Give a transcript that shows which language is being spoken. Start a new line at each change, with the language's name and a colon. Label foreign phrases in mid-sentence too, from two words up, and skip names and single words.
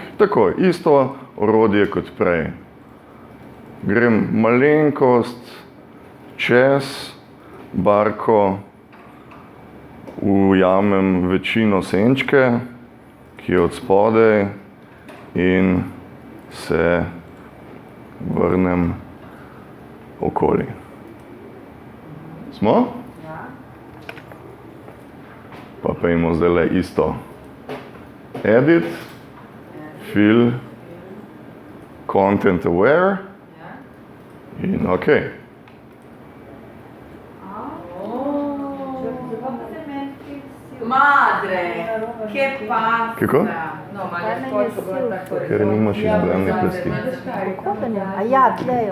Slovenian: Tako, isto orodje kot prej. Grem malenkost čez barko, ujamem večino senčke, ki je od spodaj, in se vrnem okoli. Smo? Ja. Pa pojmo zdajle isto.
English: Edit, fill, content aware in ok.
Italian: Madre, che pazza!
Slovenian: Kako? No, malo je skočil gor tako. Ker nimaš izbrane plasti. A ja, tlejo.